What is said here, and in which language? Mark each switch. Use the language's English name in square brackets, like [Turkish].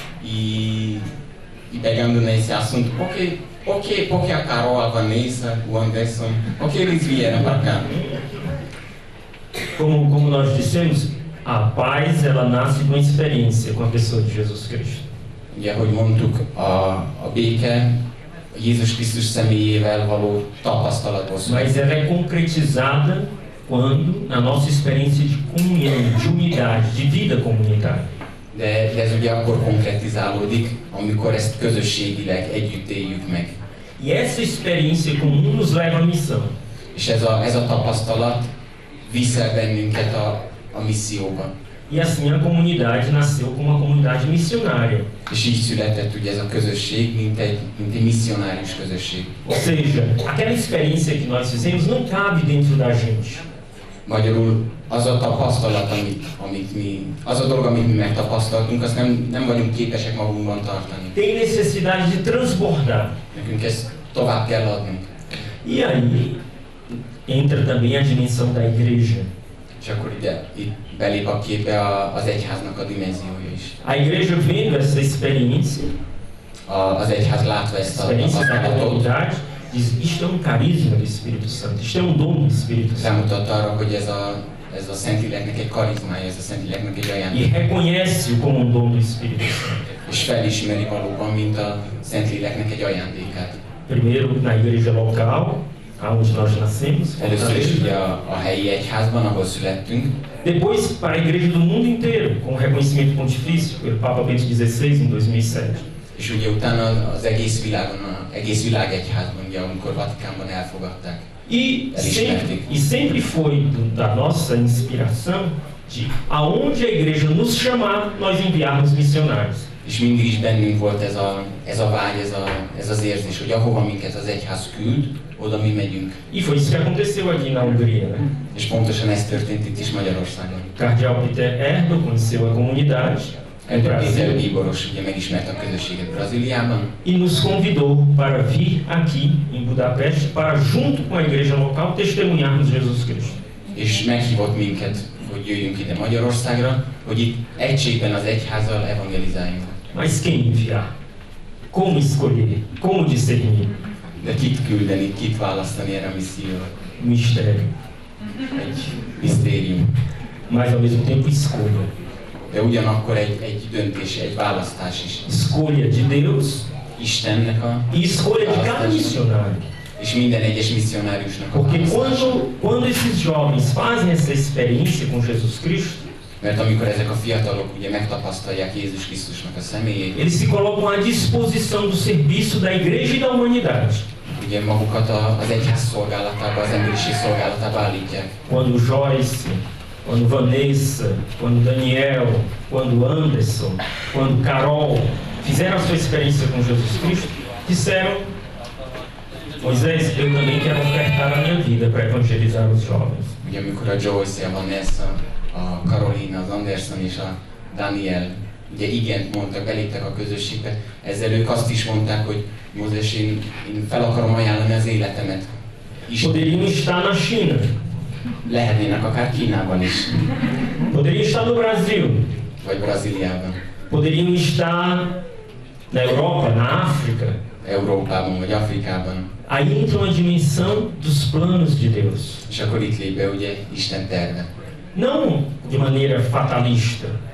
[Portuguese] E pegando nesse assunto, por que a Carol, a Vanessa, o Anderson, por que eles vieram para cá? Como nós dissemos, a paz ela nasce de uma experiência com a pessoa de Jesus Cristo. [Hungarian] Ugye, ahogy mondtuk, a béke Jézus Krisztus személyével való tapasztalatból [Portuguese] Mas [Hungarian] születik. [Portuguese] ela é concretizada quando, na nossa experiência de comunhão, de unidade, de vida comunitária. [Hungarian] De ez ugye akkor konkretizálódik, amikor ezt közösségileg együtt éljük meg. [Portuguese] E essa experiência comum nos leva à missão. [Hungarian] És ez a tapasztalat visz el bennünket a misszióba. [Portuguese] E assim a comunidade nasceu como uma comunidade missionária. [Hungarian] És így született ugye ez a közösség, mint egy misszionárius közösség. [Portuguese] Ou seja, aquela experiência que nós fizemos não cabe dentro da gente. [Hungarian] Magyarul az a tapasztalat, az a dolog, amit mi megtapasztaltunk, azt nem vagyunk képesek magunkban tartani. [Portuguese] Tem necessidade de transbordar. [Hungarian] Nekünk ezt tovább kell adnunk. [Portuguese] E aí entra também a dimensão da igreja. [Hungarian] És akkor itt belép a képbe az egyháznak a dimenziója is. [Portuguese] A igreja vendo essa experiência, [Hungarian] Az egyház látva ezt a tapasztalatot, [Portuguese] diz, isto é um carisma do Espírito Santo, isto é um dom do Espírito Santo. [Hungarian] rámutat arra, hogy ez a Szentléleknek egy karizmája, ez a Szentléleknek egy [Portuguese] E [Hungarian] ajándék. [Portuguese] reconhece-o como um dom do Espírito Santo. [Hungarian] És felismeri valóban, mint a Szentléleknek egy ajándékát. [Portuguese] Primeiro na igreja local, aonde nós nascemos, [Hungarian] Először is ugye a helyi egyházban, ahol születtünk, [Portuguese] depois para a igreja do mundo inteiro, com o reconhecimento pontifício pelo Papa Bento XVI em 2007. [Hungarian] és ugye utána az egész világon, az egész világegyházban, ugye amikor Vatikánban elfogadták. [Portuguese] E sempre foi da nossa inspiração de aonde a igreja nos chamar, nós enviarmos missionários. [Hungarian] És mindig is bennünk volt ez a vágy, ez az érzés, hogy ahova minket az egyház küld, oda mi megyünk. [Portuguese] E foi isso que aconteceu aqui na Hungria, né? [Hungarian] És pontosan ez történt itt is Magyarországon. [Portuguese] Cardeal Peter Erdo conheceu a comunidade no [Hungarian] Péter [Portuguese] Brasil [Hungarian] bíboros ugye megismerte a közösséget Brazíliában, [Portuguese] e nos convidou para vir aqui em Budapeste para, junto com a igreja local, testemunharmos Jesus Cristo. [Hungarian] és meghívott minket, hogy jöjjünk ide Magyarországra, hogy itt egységben az egyházzal evangelizáljunk. [Portuguese] Mas quem enviar? Como escolher? Como discernir? [Hungarian] De kit küldeni, kit választani erre a misszióra? [Portuguese] Mistério. [Hungarian] Egy misztérium. [Portuguese] Mas ao mesmo tempo escolha. [Hungarian] De ugyanakkor egy döntés, egy választás is. [Portuguese] Escolha de Deus [Hungarian] Istennek a [Portuguese] e escolha de cada missionário. [Hungarian] és minden egyes misszionáriusnak a [Portuguese] Porque [Hungarian] választása. [Portuguese] quando esses jovens fazem essa experiência com Jesus Cristo, [Hungarian] Mert amikor ezek a fiatalok ugye megtapasztalják Jézus Krisztusnak a személyét, [Portuguese] eles se colocam à disposição do serviço da igreja e da humanidade. [Hungarian] ugye magukat az egyház szolgálatába, az emberiség szolgálatába állítják. [Portuguese] Quando Joyce, quando Vanessa, quando Daniel, quando Anderson, quando Carol fizeram a sua experiência com Jesus Cristo, disseram: Moisés, eu também quero ofertar a minha vida para evangelizar os jovens. [Hungarian] Ugye amikor a Joyce, a Vanessa, a Carolina, az Anderson és a Daniel ugye igent mondtak, beléptek a közösségbe, ezzel ők azt is mondták, hogy Mózes, én fel akarom ajánlani az életemet. [Portuguese] Poderiam estar na China, [Hungarian] Lehetnének akár Kínában is, [Portuguese] poderiam estar no Brasil, [Hungarian] vagy Brazíliában, [Portuguese] poderiam estar na Europa, na África. [Hungarian] Európában vagy Afrikában. [Portuguese] Aí entra uma dimensão dos planos de Deus. [Hungarian] És akkor itt lép be ugye Isten terve. [Portuguese] Não de maneira fatalista.